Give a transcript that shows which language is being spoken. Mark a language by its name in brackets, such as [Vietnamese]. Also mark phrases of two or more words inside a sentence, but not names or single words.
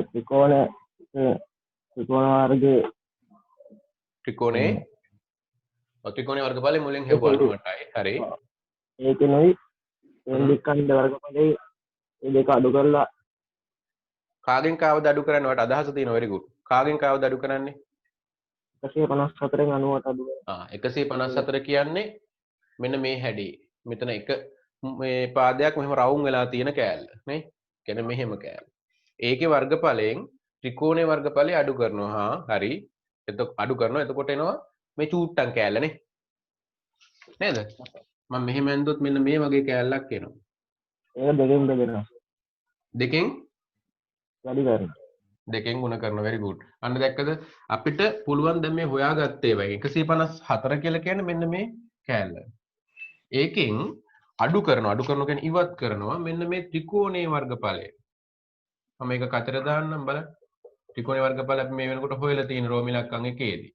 [Sinhala] ත්‍රිකෝණ වර්ගයේ ත්‍රිකෝණේ ත්‍රිකෝණේ වර්ගඵලය මුලින් හෙව්වා 98යි. හරි. ඒකෙනුයි කේන්ද්‍රික ඛණ්ඩ වර්ගඵලයේ මේ දෙක අඩු කරලා කාගෙන් කාවද අඩු කරන්නේ? වට අදහස තියෙනවා [English] very good. [Sinhala] කාගෙන් කාවද අඩු කරන්නේ? 154න් 98 අඩු කරලා 154 කියන්නේ මෙන්න මේ හැඩේ. මෙතන එක මේ පාදයක් මෙහෙම රවුම් වෙලා තියෙන කෑල්ල නේ. කියන්නේ මෙහෙම කෑල්ල. ඒකේ වර්ගඵලයෙන් ත්‍රිකෝණේ වර්ගඵලය අඩු කරනවා. හරි. එතකොට අඩු කරනවා. එතකොට එනවා මේ චූට්ටන් කෑල්ල නේ. නේද? මම මෙහෙම ඇන්දොත් මෙන්න මේ වගේ කෑල්ලක් එනවා. ඒක දෙකෙන් බෙදෙනවා. දෙකෙන් වැඩි කරනවා. දෙකෙන් ගුණ කරනවා [English] very good. [Sinhala] අන්න දැක්කද අපිට පුළුවන් දැන් මේ හොයාගත්තේ වගේ 154 කියලා කියන්නේ මෙන්න මේ කෑල්ල. ඒකෙන් අඩු කරනවා කියන්නේ ඉවත් කරනවා මෙන්න මේ ත්‍රිකෝණයේ වර්ගඵලය. මම මේක කතර දාන්නම් බලන්න. ත්‍රිකෝණයේ වර්ගඵල අපි මේ වෙනකොට හොයලා තියෙන රෝම ඉලක්කම් එකේදී.